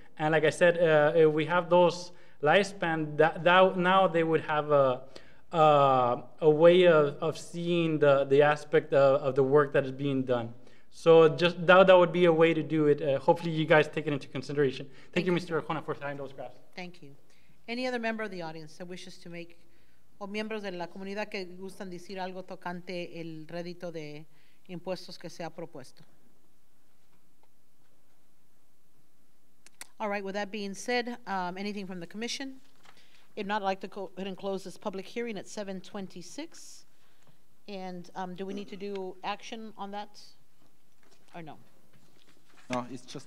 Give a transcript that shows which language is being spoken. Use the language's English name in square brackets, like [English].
[English] And like I said, if we have those lifespan, that now they would have a way of seeing the aspect of the work that is being done. So just that would be a way to do it. Hopefully you guys take it into consideration. Thank you, Mr. Arjona, for signing those graphs. Thank you. Any other member of the audience that wishes to make, [Spanish] o miembros de la comunidad que gustan decir algo tocante el rédito de impuestos que se ha propuesto? [English] All right, with that being said, anything from the commission? If not, I'd like to go ahead and close this public hearing at 7:26. And do we need to do action on that? Or no? No, it's just